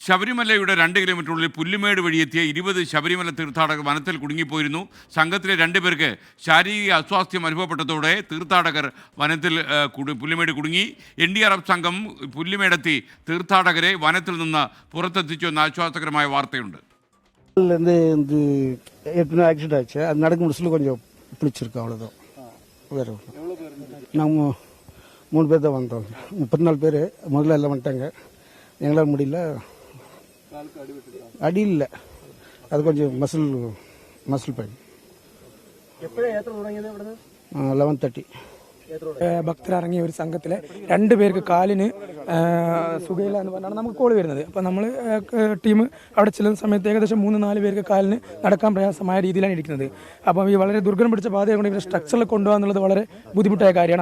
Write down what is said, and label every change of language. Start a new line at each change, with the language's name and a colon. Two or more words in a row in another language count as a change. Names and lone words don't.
Malayalam: ശബരിമലയുടെ 2 കിലോമീറ്ററുള്ളിൽ പുല്ലുമേട് വഴിയെത്തിയ 20 ശബരിമല തീർത്ഥാടകർ വനത്തിൽ കുടുങ്ങിപ്പോയിരുന്നു. സംഘത്തിലെ 2 പേർക്ക് ശാരീരിക അസ്വാസ്ഥ്യം അനുഭവപ്പെട്ടതോടെ തീർത്ഥാടകർ വനത്തിൽ പുല്ലുമേട് കുടുങ്ങി. NDRF സംഘം പുല്ലുമേടെത്തി തീർത്ഥാടകരെ വനത്തിൽ നിന്ന് പുറത്തെത്തിച്ചു എന്ന ആശ്വാസകരമായ വാർത്തയുണ്ട്.
Tamil: ஆக்சிடென்ட் ஆச்சு. அது நடக்க முடிச்சல கொஞ்சம் பிடிச்சிருக்கு, அவ்வளோதான். வேறு நாங்கள் 3 பேர் தான் வந்தோம். 34 பேர் முதல்ல எல்லாம் வந்துட்டாங்க. எங்களால் முடியல. அடி இல்லை, அது கொஞ்சம் மசில் பெயின். 11:30.
Malayalam: ഭക്തരിറങ്ങിയ ഒരു സംഘത്തിലെ 2 പേർക്ക് കാലിന് സുഖയില്ല എന്ന് പറഞ്ഞാണ് നമുക്ക് കോൾ വരുന്നത്. അപ്പോൾ നമ്മൾ ടീം അവിടെ ചെല്ലുന്ന സമയത്ത് ഏകദേശം 3-4 പേർക്ക് കാലിന് നടക്കാൻ പ്രയാസമായ രീതിയിലാണ് ഇരിക്കുന്നത്. അപ്പോൾ ഈ വളരെ ദുർഗം പിടിച്ച പാതയായതുകൊണ്ട് ഇവരെ സ്ട്രക്ചറിൽ കൊണ്ടുപോകുക എന്നുള്ളത് വളരെ ബുദ്ധിമുട്ടായ കാര്യമാണ്.